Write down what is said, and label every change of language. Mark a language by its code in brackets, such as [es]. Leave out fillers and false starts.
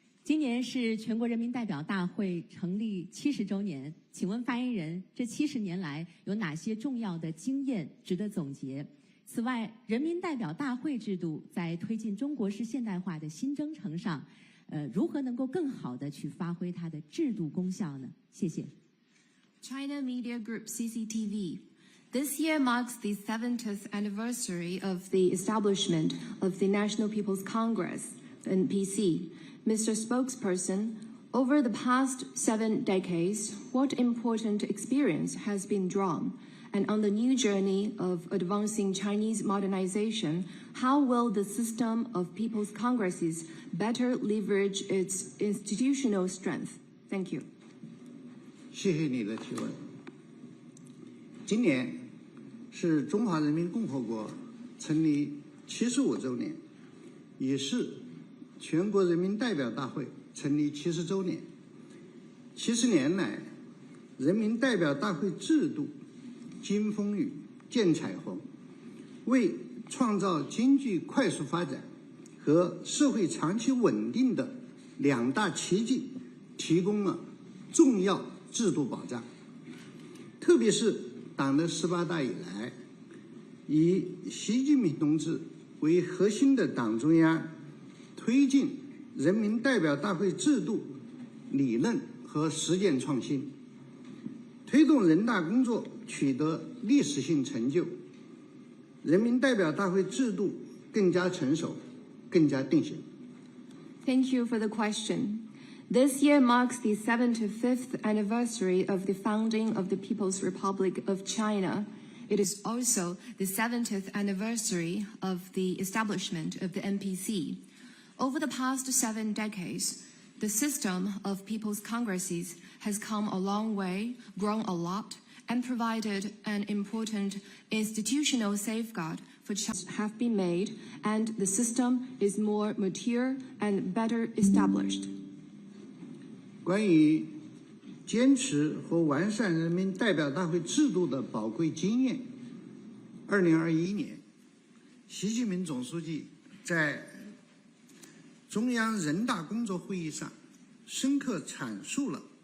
[zh] 今年是全国人民代表大会成立70周年，请问发言人，这70年来有哪些重要的经验值得总结？此外，人民代表大会制度在推进中国式现代化的新征程上，如何能够更好地去发挥它的制度功效呢？谢谢。 [en] China Media Group CCTV. This year marks the 70th anniversary of the establishment of the National People's Congress, the NPC. Mr. Spokesperson, over the past 7 decades, what important experience has been drawn? And on the new journey of advancing Chinese modernization, how will the system of people's congresses better leverage its institutional strength? Thank you. [zh] 谢谢你的提问。今年是中华人民共和国成立75周年，也是全国人民代表大会成立70周年。 70年来，人民代表大会制度经风雨见彩虹，为创造经济快速发展和社会长期稳定的2大奇迹提供了重要制度保障。特别是党的18大以来，以习近平同志为核心的党中央推进人民代表大会制度理论和实践创新，推动人大工作取得历史性成就，人民代表大会制度更加成熟，更加定型。 [en] Thank you for the question. This year marks the 75th anniversary of the founding of the People's Republic of China. It is also the 70th anniversary of the establishment of the NPC. Over the past 7 decades, the system of People's Congresses has come a long way, grown a lot, and provided an important institutional safeguard for China have been made, and the system is more mature and better established. [zh] 关于坚持和完善人民代表大会制度的宝贵经验，2021年，习近平总书记在中央人大工作会议上深刻阐述了